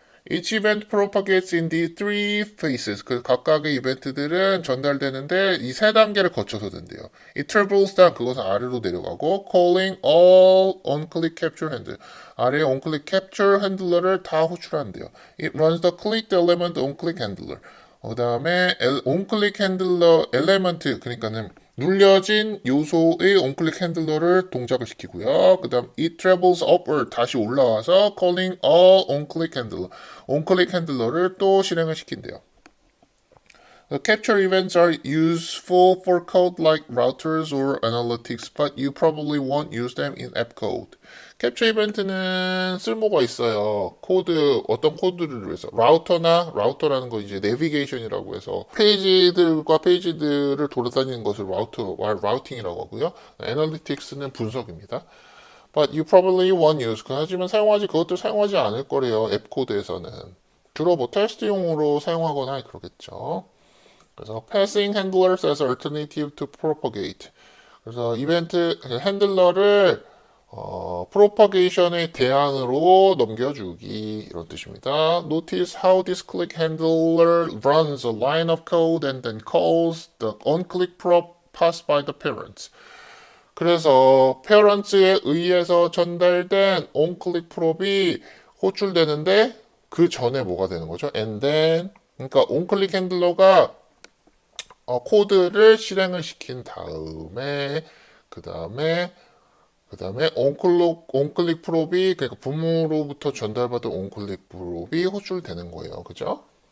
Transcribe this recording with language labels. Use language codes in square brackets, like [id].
[en] Each event propagates in the three phases. [ko] 그 각각의 이벤트들은 전달되는데 이 세 단계를 거쳐서 된대요. [en] It travels down. [ko] 그것은 아래로 내려가고 [en] calling all onClick capture handler. 아래에 onClick capture handler를 [ko] 다 호출한대요. [en] It runs the clicked element onClick handler. [ko] 그 다음에 onClick handler element 그러니까는 눌려진 요소의 onClick 핸들러를 동작을 시키고요. 그 다음 [en] it travels upward [ko] 다시 올라와서 [en] calling all onClick handler [ko] onClick 핸들러를 또 실행을 시킨대요. [en] The capture events are useful for code like routers or analytics, but you probably won't use them in app code. [ko] 캡처 이벤트는 쓸모가 있어요. 어떤 코드를 위해서. 라우터라는 거 이제 내비게이션이라고 해서 페이지들과 페이지들을 돌아다니는 것을 라우팅이라고 하고요. 애널리틱스는 분석입니다. [en] But you probably won't use. [ko] 하지만 그것들 사용하지 않을 거래요. 앱 코드에서는. 주로 뭐 테스트용으로 사용하거나 그러겠죠. 그래서 [en] passing handlers as alternative to propagate. [ko] 그래서 핸들러를 propagation의 대안으로 넘겨주기 이런 뜻입니다. [en] Notice how this click handler runs a line of code and then calls the onClick prop passed by the parents. [ko] 그래서 parents에 의해서 전달된 onClick prop이 호출되는데 그 전에 뭐가 되는 거죠? [en] And then [ko] 그러니까 onClick 핸들러가 코드를 실행을 시킨 다음에 그 다음에 온클릭 프롭이 그러니까 부모로부터 전달받은 온클릭 프롭이 호출되는 거예요. 그죠?